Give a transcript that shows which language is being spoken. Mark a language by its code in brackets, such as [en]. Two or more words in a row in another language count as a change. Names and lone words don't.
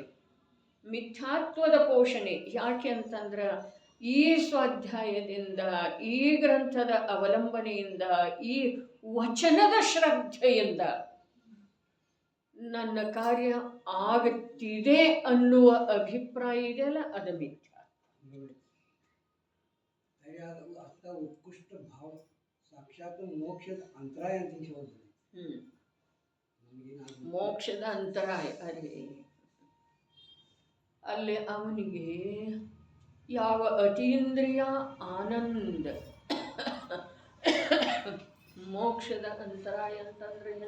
[kn] ಮಿಥ್ಯಾತ್ವದ ಪೋಷಣೆ ಯಾಕೆ ಅಂತಂದ್ರೆ ಈ ಸ್ವಾಧ್ಯಾಯದಿಂದ, ಈ ಗ್ರಂಥದ ಅವಲಂಬನೆಯಿಂದ, ಈ ವಚನದ ಶ್ರದ್ಧೆಯಿಂದ ನನ್ನ ಕಾರ್ಯ ಆಗುತ್ತಿದೆ ಅನ್ನುವ ಅಭಿಪ್ರಾಯ ಇದೆಯಲ್ಲ, ಅದು ಮಿಥ್ಯ. [sa] उत्कृष्ट भाव साक्षात [kn] मोक्षದ ಅಂತರಾಯ ಅಂತ ಹೇಳ್ತಾರೆ. ಮೋಕ್ಷದ ಅಂತರಾಯ. ಅರೆ ಅಲ್ಲಿ ಅವನಿಗೆ ಯಾವ ಅತೀಂದ್ರಿಯ ಆನಂದ. ಮೋಕ್ಷದ ಅಂತರಾಯ ಅಂತಂದ್ರೆ ಏನ?